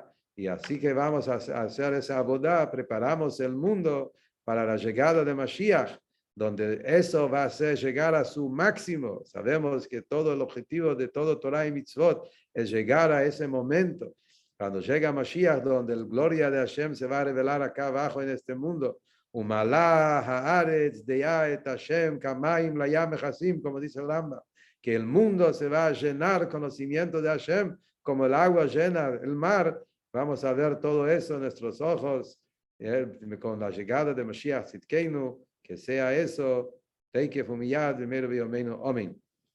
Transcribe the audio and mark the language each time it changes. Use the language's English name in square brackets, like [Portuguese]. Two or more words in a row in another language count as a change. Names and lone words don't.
[Spanish] Y así que vamos a hacer esa abodá, preparamos el mundo para la llegada de Mashiach, donde eso va a ser llegar a su máximo. Sabemos que todo el objetivo de todo Torah y Mitzvot es llegar a ese momento. Cuando llega Mashiach, donde la gloria de Hashem se va a revelar acá abajo en este mundo. [Hebrew] ומלאה הארץ דעת השם כמים לים מכסים, [Spanish] como dice el Rambam, que el mundo se va a llenar conocimiento de Hashem, como el agua llena el mar. Vamos a ver todo eso en nuestros ojos, con la llegada de [Hebrew] משיח צדקנו, [Spanish] que sea eso, [Hebrew] תיכף ומיד, [Spanish] primero Amén.